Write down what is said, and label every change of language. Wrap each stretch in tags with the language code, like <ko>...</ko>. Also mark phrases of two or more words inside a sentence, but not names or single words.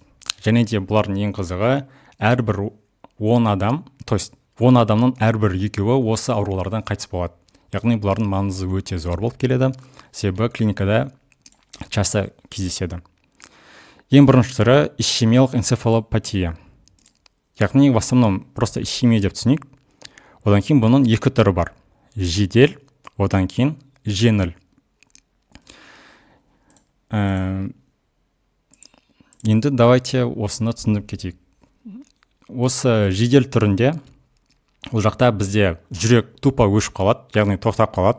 <kk>Және де бұлардың ең қызығы әрбір 10 адам,</kk> <ru>то есть</ru> <kk>10 адамның әрбір 2-і осы аурулардан қайтыс болады. Яғни бұлардың маңызы өте зор болып келеді, себебі клиникада часто кездеседі. Ең бірінші түрі ишемиялық энцефалопатия. Яғни</kk> <ru>в основном просто</ru> <kk>ишемия деп түсінейік. Одан кейін бұның 2 түрі бар. Жедел, одан кейін жеңіл. Енді давайте осыны түсіндіріп кетейік. Осы жедел түрінде ол жақта бізде жүрек тупо өшіп қалады, яғни тоқтап қалады.</kk>